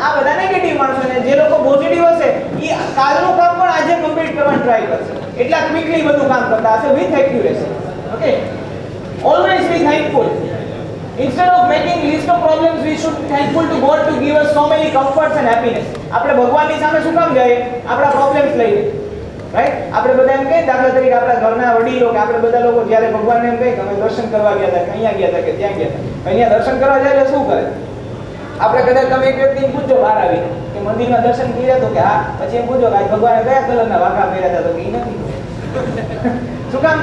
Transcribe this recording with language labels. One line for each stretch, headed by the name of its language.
Gujarati: આ બધા નેગેટિવ માણસો ને જે લોકો પોઝિટિવ હશે એ કાલનું કામ પણ આજે કમ્પ્લીટ કરવાનો ટ્રાય કરશે. એટલા ક્વિકલી બધું કામ કરતા હશે
English: With accuracy. Okay, always be thankful. Instead of making list of problems, we should be thankful to God to give us so many comforts and happiness.
Gujarati: આપણે ભગવાનની સામે શું કામ જાય? આપણા પ્રોબ્લેમ્સ લઈને, રાઈટ? આપણે બધા એમ કહે, દાખલા તરીકે આપણા ઘરના વડીલો કે આપણે બધા લોકો જ્યારે ભગવાનને એમ કહે કે અમે દર્શન કરવા ગયા હતા, કે અહીંયા ગયા હતા, કે ત્યાં ગયા હતા, અહીંયા દર્શન કરવા જાય એટલે શું કરે? આપણે કદાચ તમે એક વ્યક્તિને પૂછજો બહાર આવીને કે મંદિરમાં દર્શન કર્યા તો કે હા, પછી એમ પૂછો કે આજ ભગવાને કયા કલરના વાઘા પહેર્યા હતા, તો કે એ નથી. શું કામ?